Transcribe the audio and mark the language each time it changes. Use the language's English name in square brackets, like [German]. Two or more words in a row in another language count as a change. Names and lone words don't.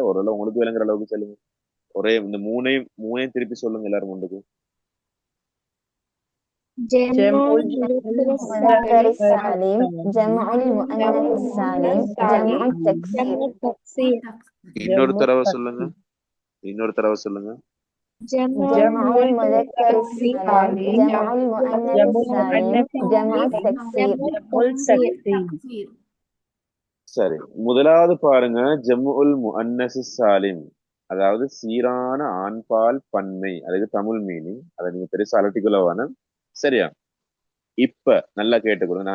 [Tamil] ஓரளவு உங்களுக்கு விளங்குற அளவுக்கு செல்லுங்க. ஒரே இந்த மூணையும் திருப்பி சொல்லுங்க எல்லாரும் ஒன்றுக்கு. [Arabic] ஜம்உல் المذكر السالم، جمع المؤنث السالم، جمع التكسير. [Tamil] இன்னொரு தடவை சொல்லுங்க. இன்னொரு தடவை சொல்லுங்க. [Arabic] جمع المذكر السالم جمع المؤنث ஜமுல் السالم முஅன்னஸ் جمع التكسير جمع التكسير. [Tamil] சரி, முதலாவது பாருங்க, [Arabic] جمع المؤنث السالم, [Tamil] அதாவது சீரான ஆண்பால் பன்மை. அதுக்கு தமிழ் மீனிங், அதை நீங்க பெருசா அலட்டிக்குள்ள வேணும். சரியா? இப்ப நல்லா கேட்டுக்கணும்.